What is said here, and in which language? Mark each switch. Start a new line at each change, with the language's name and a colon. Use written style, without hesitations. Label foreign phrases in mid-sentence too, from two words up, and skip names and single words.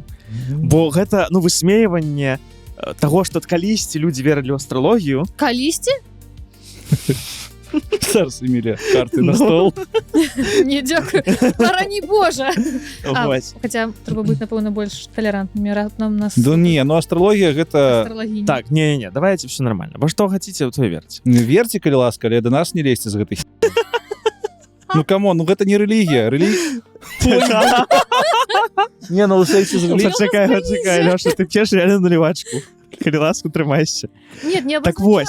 Belarusian: Бо гэта, ну, высмейванне таго, што калісьці людзі верылі ў астралогію. Калісьці? Зараз, Эмілія, карты на стол. Не, дзякуй. Барані Божа. Вось. Хаця трэба быць, напэўна, больш талерантнымі. Нам нас Да не, ну астралогія гэта... астралогіні.
Russian: Так, не, давайте все нормально.
Belarusian: Во што хаціце, у той верце. Верце, калі ласка, але да нас не лезьце з гэтай Ну, камон, ну гэта не рэлігія. Не, ну, сэнсе з рэлігіяй. Чакай, Лёша, ты п'еш реально наливачку. Калі ласку, трымайся.
Russian: Нет, не
Belarusian: Так вось.